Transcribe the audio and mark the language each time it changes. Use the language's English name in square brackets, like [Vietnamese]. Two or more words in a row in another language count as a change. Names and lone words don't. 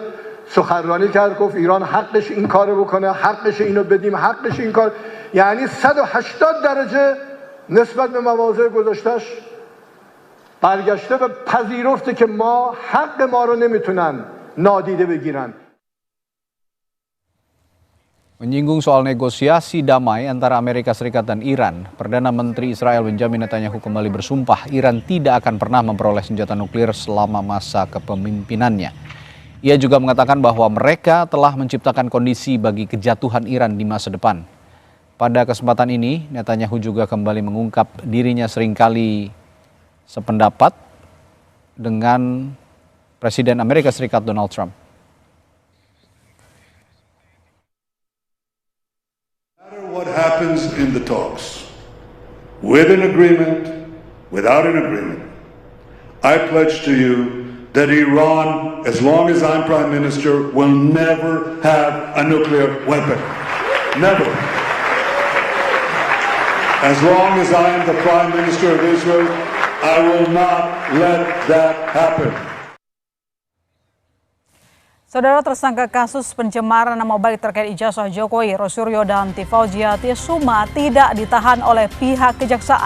[Persian] سخنرانی کرد گفت ایران حقش این کارو بکنه، حقش اینو بدیم، حقش این کار. یعنی 180 درجه نسبت به مواضع گذاشتش برگشته و پذیرفته که ما حق ما رو نمیتونن نادیده بگیرن. [Indonesian] Menyinggung soal negosiasi damai antara Amerika Serikat dan Iran, Perdana Menteri Israel Benjamin Netanyahu kembali bersumpah Iran tidak akan pernah memperoleh senjata nuklir selama masa kepemimpinannya. Ia juga mengatakan bahwa mereka telah menciptakan kondisi bagi kejatuhan Iran di masa depan. Pada kesempatan ini, Netanyahu juga kembali mengungkap dirinya seringkali sependapat dengan Presiden Amerika Serikat Donald Trump. [English] What happens in the talks, with an agreement, without an agreement, I pledge to you that Iran, as long as I'm Prime Minister, will never have a nuclear weapon. Never. As long as I am the Prime Minister of Israel, I will not let that happen. [Indonesian] Saudara, tersangka kasus pencemaran nama baik terkait ijazah Jokowi, Roysuryo dan Tifauziati Suma tidak ditahan oleh pihak kejaksaan.